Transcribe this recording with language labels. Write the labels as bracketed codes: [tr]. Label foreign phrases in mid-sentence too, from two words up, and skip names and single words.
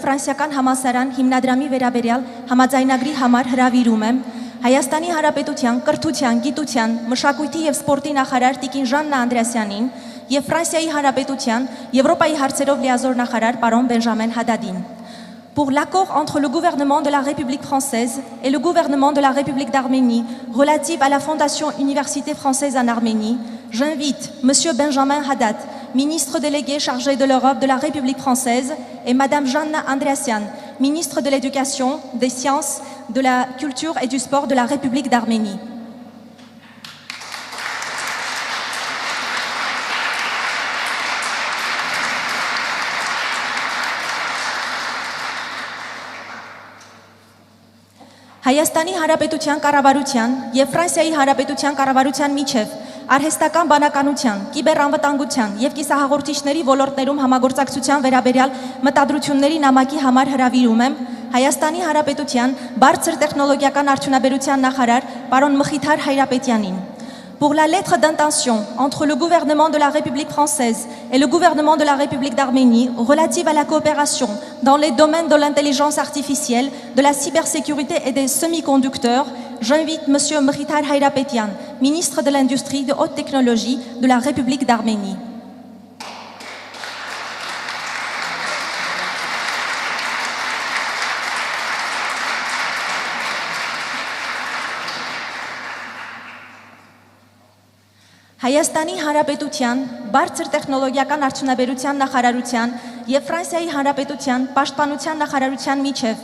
[hy] ֆրանսիական համալսարան հիմնադրամի վերաբերյալ համաձայնագրի համար հրավիրում եմ Հայաստանի Հանրապետության կրթության, գիտության, մշակույթի եւ սպորտի նախարար Տիկին Ժաննա Անդրեասյանին եւ Ֆրանսիայի Հանրապետության Եվրոպայի հարցերով լիազոր նախարար պարոն Բենժամեն Հադադին. [fr] Pour l'accord entre le gouvernement de la République française et le gouvernement de la République d'Arménie relatif à la Fondation Université française en Arménie, j'invite M. Benjamin Haddad, ministre délégué chargé de l'Europe de la République française, et Mme Janna Andreassian, ministre de l'Éducation, des Sciences, de la Culture et du Sport de la République d'Arménie. [hy] Հայաստանի Հանրապետության կառավարության եւ Ֆրանսիայի Հանրապետության կառավարության միջև արհեստական բանականության, կիբերանվտանգության եւ կիսահաղորդիչների ոլորտներում համագործակցության վերաբերյալ մտադրությունների նամակի համար հրավիրում եմ Հայաստանի Հանրապետության բարձր տեխնոլոգիական արդյունաբերության նախարար պարոն Մխիթար Հայրապետյանին. [fr] Pour la lettre d'intention entre le gouvernement de la République française et le gouvernement de la République d'Arménie relative à la coopération dans les domaines de l'intelligence artificielle, de la cybersécurité et des semi-conducteurs, j'invite M. Mkhitar Hayrapetian, ministre de l'Industrie de haute technologie de la République d'Arménie. [hy] Հայաստանի Հանրապետության բարձր տեխնոլոգիական արդյունաբերության նախարարության եւ Ֆրանսիայի Հանրապետության պաշտպանության նախարարության միջև